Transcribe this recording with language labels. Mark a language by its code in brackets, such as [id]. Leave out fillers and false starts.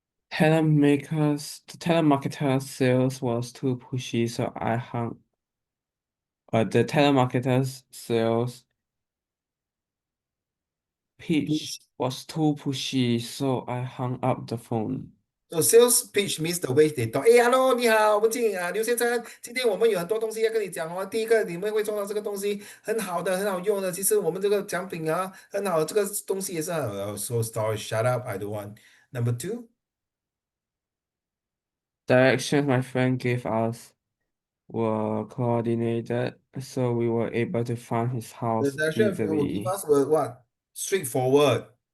[en] The telemarketer sales was too pushy, so I hung. The telemarketer's sales pitch was too pushy, so I hung up the phone. So sales pitch means the way they talk. [zh] 哎，Hello，你好，文静啊，刘先生，今天我们有很多东西要跟你讲哦。第一个，你们会做到这个东西很好的，很好用的。其实我们这个奖品啊，很好，这个东西也是很好。 [en] So story, shut up, I don't want. Number two, Directions my friend gave us were coordinated, so we were able to find his the house direction will give easily. us what? Straightforward.